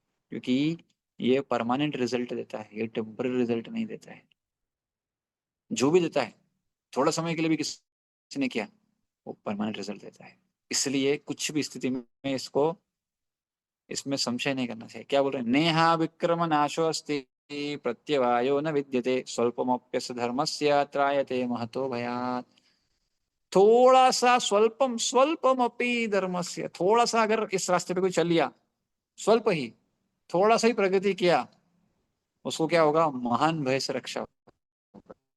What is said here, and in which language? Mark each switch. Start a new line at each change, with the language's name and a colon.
Hindi: क्योंकि ये permanent result देता है, ये टेम्पररी रिजल्ट नहीं देता है। जो भी देता है, थोड़ा समय के लिए भी किसी ने किया, वो परमानेंट रिजल्ट देता है। इसलिए कुछ भी स्थिति में इसको, इसमें संशय नहीं करना चाहिए। क्या बोल रहे हैं?
Sanskrit: नेहा विक्रम नाशो अस्ति प्रत्यवायो न विद्यते स्वल्पमप्यस्य धर्मस्य त्रायते महतो भयात्।
Hindi: थोड़ा सा
Sanskrit: स्वल्पम स्वल्पम अपी धर्मस्य,
Hindi: थोड़ा सा अगर इस रास्ते पे कोई चल लिया, स्वल्प ही, थोड़ा सा ही प्रगति किया, उसको क्या होगा? महान भय से रक्षा होगा।